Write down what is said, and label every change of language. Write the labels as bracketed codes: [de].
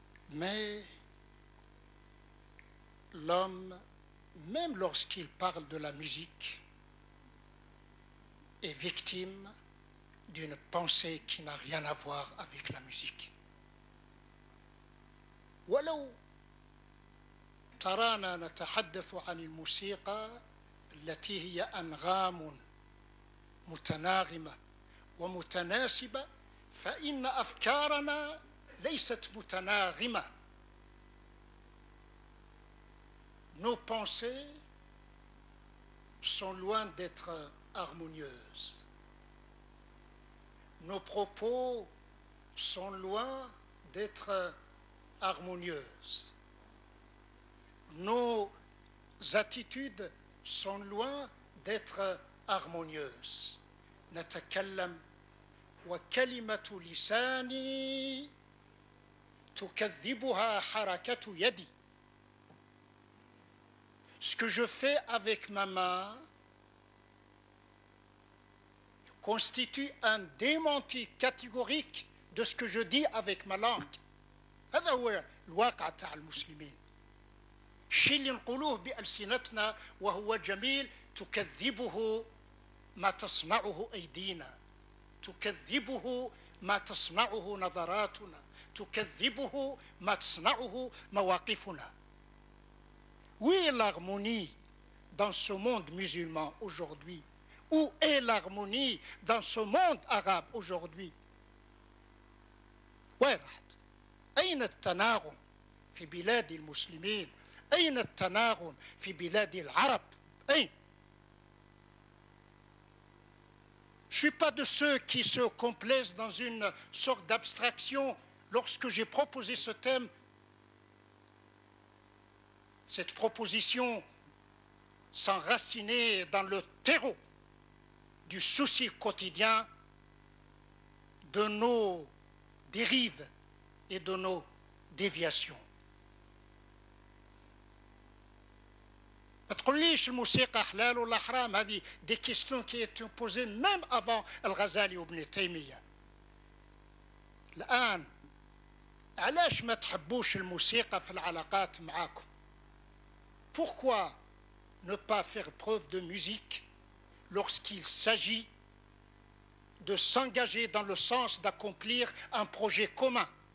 [fr] Mais l'homme, même lorsqu'il parle de la musique, est victime d'une pensée qui n'a rien à voir avec la musique. [ar] ولو ترانا نتحدث عن الموسيقى التي هي أنغام متناغمة ومتناسبة، فإن أفكارنا ليست متناغمة. [fr] Nos pensées sont loin d'être harmonieuses. Nos propos sont loin d'être harmonieuses. Nos attitudes sont loin d'être harmonieuses. [ar] نتكلم وكلمة لساني تكذبها حركة يدي. [fr] Ce que je fais avec ma main constitue un démenti catégorique de ce que je dis avec ma langue. [ar] هذا هو الواقع تاع المسلمين. الشيء اللي نقولوه بألسنتنا وهو جميل تكذبه ما تصنعه أيدينا، تكذبه ما تصنعه نظراتنا، تكذبه ما تصنعه مواقفنا. [fr] Où est l'harmonie dans ce monde musulman aujourd'hui? Où est l'harmonie dans ce monde arabe aujourd'hui? [ar] وين راحت؟ أين التناغم في بلاد المسلمين؟ أين التناغم في بلاد العرب؟ أين؟ [fr] Je ne suis pas de ceux qui se complaisent dans une sorte d'abstraction. Lorsque j'ai proposé ce thème, cette proposition s'enracinait dans le terreau du souci quotidien de nos dérives et de nos déviations. [ar] ما تقوليش الموسيقى حلال ولا حرام، هذه [fr] des questions qui étaient posées même avant [ar] الغزالي وابن تيمية. الآن علاش ما تحبوش الموسيقى في العلاقات معاكم؟ [fr] Pourquoi ne pas faire preuve de musique lorsqu'il s'agit de s'engager dans le sens d'accomplir un projet commun?